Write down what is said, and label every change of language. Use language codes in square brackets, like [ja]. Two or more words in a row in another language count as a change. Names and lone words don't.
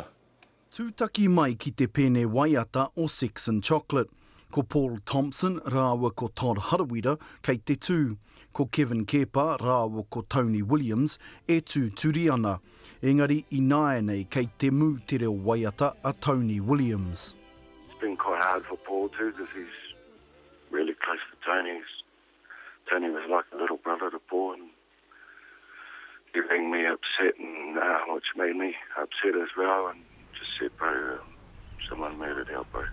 [mi] Tūtaki mai ki te pēne waiata o Sex and Chocolate. Ko Paul Thompson rāua ko Todd Harawira kei te tū. Ko Kevin Kepa rāua ko Tony Williams e tū turi ana. Engari I nāia nei kei te mū te reo waiata a Tony Williams. [en] It's been quite hard for Paul too because he's really close to Tony. Tony was like a little brother to Paul and he rang me upset and which made me upset as well and just said, bro, someone murdered our bro.